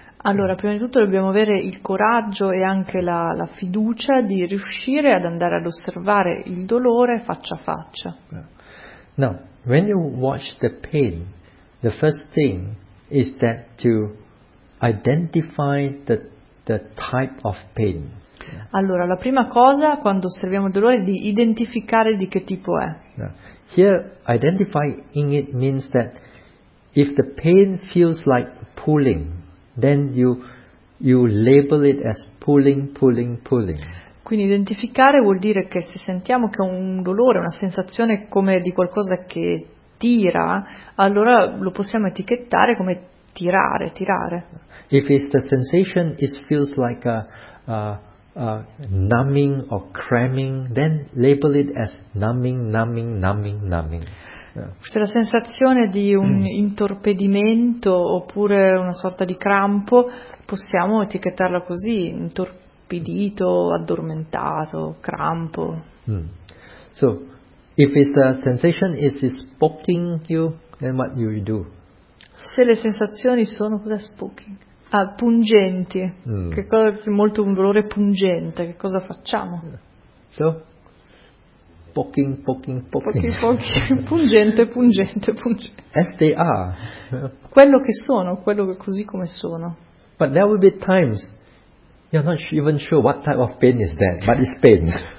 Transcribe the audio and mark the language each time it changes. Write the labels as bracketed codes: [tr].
[it] Allora, prima di tutto dobbiamo avere il coraggio e anche la fiducia di riuscire ad andare ad osservare il dolore faccia a faccia. [en] Now, when you watch the pain, the first thing is that to identify the type of pain. [it] Allora, la prima cosa quando osserviamo il dolore è di identificare di che tipo è. [en] Now, here, identifying it means that if the pain feels like pulling, then you label it as pulling, pulling, pulling. [it] Quindi identificare vuol dire che se sentiamo che è un dolore, una sensazione come di qualcosa che tira, allora lo possiamo etichettare come tirare, tirare. [en] If it's the sensation it feels like a numbing or cramming, then label it as numbing, numbing, numbing, numbing. [it] Se la sensazione di un intorpidimento oppure una sorta di crampo, possiamo etichettarla così, intorpidito, addormentato, crampo. [en] So, if it's a sensation is poking you, then what you do? [it] Se le sensazioni sono, cos'è poking? Ah, pungenti. Che cosa, molto un dolore pungente, che cosa facciamo? [en] So? Poking, poking, poking. [it] Pungente, pungente, pungente. [en] As they are. [it] Quello che sono, quello che così come sono. [en] But there will be times you're not even sure what type of pain is that, but it's pain.